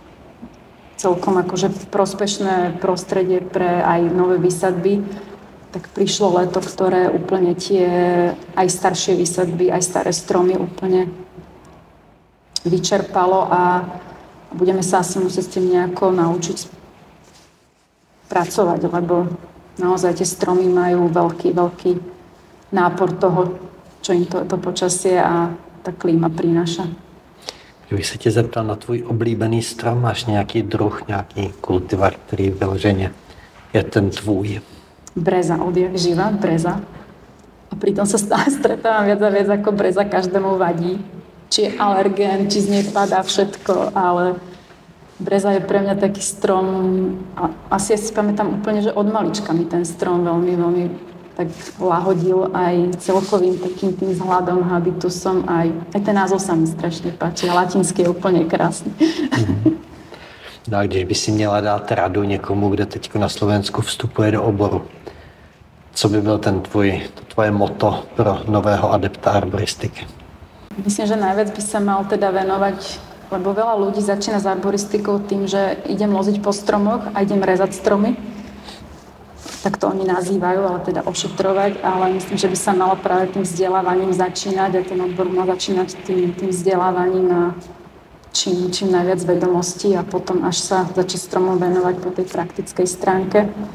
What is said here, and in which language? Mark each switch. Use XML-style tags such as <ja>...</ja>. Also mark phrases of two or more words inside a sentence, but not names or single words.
<sk>Celkom akože prospešné prostredie pre aj nové výsadby, tak prišlo leto, ktoré úplne tie aj staršie výsadby, aj staré stromy úplne vyčerpalo a budeme sa asi musieť s tým nejako naučiť pracovať, lebo naozaj tie stromy majú veľký nápor toho, čo im to počasie a tá klíma prináša.</sk> <cs>Kdybych se tě zeptal na tvůj oblíbený strom, máš nějaký druh, nějaký kultivar, který vyloženě je ten tvůj?</cs> <sk>Breza, odjak živa, breza. A pritom sa stále stretávam viac a viac, ako breza každému vadí. Či je alergén, či z nej padá všetko, ale breza je pre mňa taký strom, a asi ja si pamätám úplne, že od malička mi ten strom veľmi tak lahodil aj celkovým takým tým vzhľadom, habitusom, aj ten názov sa mi strašne páči a latinský je úplne krásny.</sk> <cs>No a když by si měla dát radu někomu, kdo teď na Slovensku vstupuje do oboru, co by byl tvoje motto pro nového adepta arboristiky?</cs> <sk>Myslím, že najviac by sa mal teda venovať, lebo veľa ľudí začína s arboristikou tým, že idem loziť po stromoch a idem rezať stromy. Tak to oni nazývajú, ale teda ošetrovať, ale myslím, že by sa malo práve tým vzdelávaním začínať a ten odbor mal začínať tým vzdelávaním a čím najviac vedomostí a potom až sa začať stromom venovať po tej praktickej stránke.</sk>